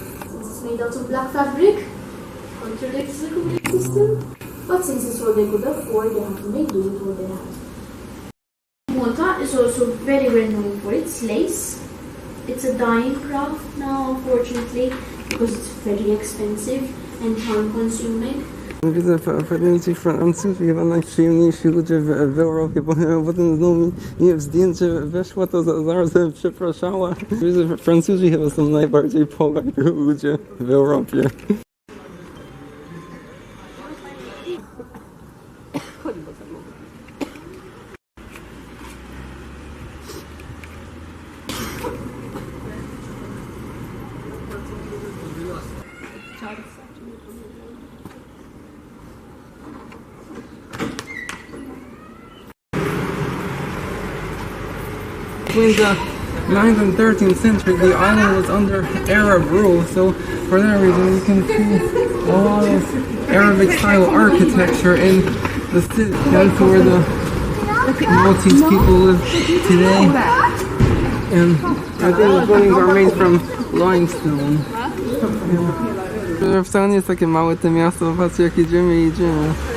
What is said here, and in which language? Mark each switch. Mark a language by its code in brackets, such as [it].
[en] Since it's made out of black fabric, contradicts the cooling system, but since it's what they could afford, they had to make do with what they had. Malta is also very well known for its lace. It's a dying craft now, unfortunately, because it's very expensive and time-consuming. [pl] Widzę pewnie ci Francuzi chyba najprzyjemniejsi ludzie w Europie, bo potem znowu mi w zdjęcie weszła, to zaraz przepraszała. Widzę, że Francuzi chyba są najbardziej [en] polite [pl] ludzie w Europie. [en] Between the 9th and 13th century, the island was under Arab rule, so for that reason you can see a lot of Arabic-style architecture in the city. That's where the Maltese people live today. And I think the buildings are made from limestone. [pl] Wcale nie jest takie małe to miasto, patrzcie jak jedziemy i jedziemy.